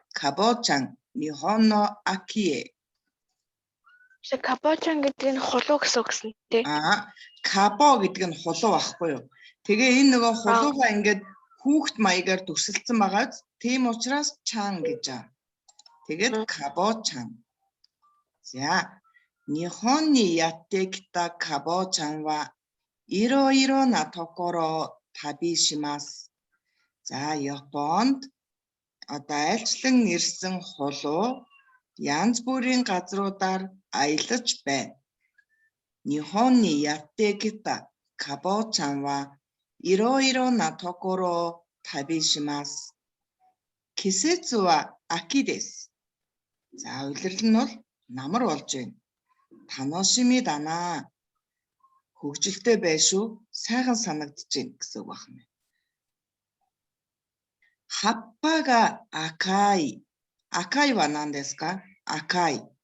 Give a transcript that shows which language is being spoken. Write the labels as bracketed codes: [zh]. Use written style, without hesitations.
[ja] Кабочан нихонно акие. [mn] Кабочан гэдэг нь хулуу гэсэн үг гэсэн тий. Кабо гэдэг нь хулуу байхгүй юу? Тэгээ энэ нөгөө хулуугаа ингээд хүүхд маягаар төсөлдсөн байгаа. Тийм учраас чан гэж байгаа. Тэгээд Кабо-чан. [ja] За, НихонにやってきたКабо-чанは いろいろなところを旅します. [mn] За, Японд одоо айлчлан ирсэн хулуу янз бүрийн газруудаар аялаж байна. [ja] НихонにやってきたКабо-чанは いろいろなところを旅します. 季節は秋です. [mn] За, улирал нь бол намар болж байна. [ja] 楽しみだな. [mn] Хөгжилтэй байшгүй, сайхан санагдаж байна гэсэн үг байна. [ja] 葉っぱが赤い.赤いは何ですか?赤い.